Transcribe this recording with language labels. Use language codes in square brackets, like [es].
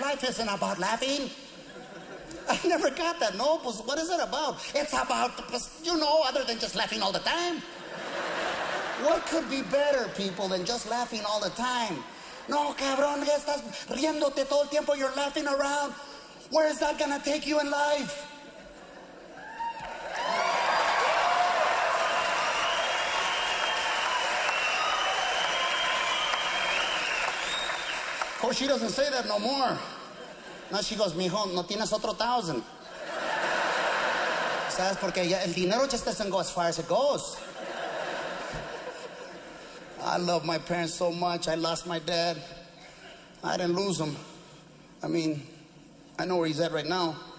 [en] Life isn't about laughing. I never got that. [es] No, pues, [en] what is it about? It's about, other than just laughing all the time. What could be better, people, than just laughing all the time? [es] No, cabrón, ya estás riéndote todo el tiempo. [en] You're laughing around. Where is that gonna take you in life? Of course, she doesn't say that no more. Now she goes, [es] mijo, no tienes otro 1,000. ¿Sabes? Porque ya el dinero [en] just doesn't go as far as it goes. I love my parents so much. I lost my dad. I didn't lose him. I mean, I know where he's at right now.